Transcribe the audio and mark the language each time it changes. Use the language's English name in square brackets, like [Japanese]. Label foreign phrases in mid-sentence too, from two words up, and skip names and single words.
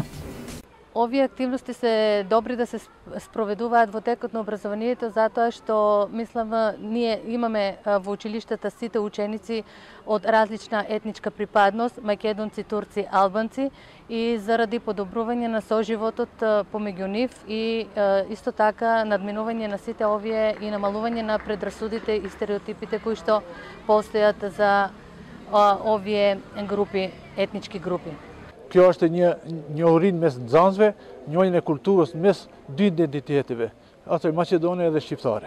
[Macedonian] Овие активности се добри да се спроведуваат во текот на образованието затоа што мислам ние имаме во училиштата сите ученици од различна етничка припадност, македонци, турци, албанци и заради подобрување на соживотот помеѓу нив и исто така надминување на сите овие и намалување на предрасудите и стереотипите кои што постојат за овие групи, етнички групи. [Albanian] Kjo është një urin mes nxënësve, njohjen e kulturës mes dy identiteteve, ato maqedone dhe shqiptare.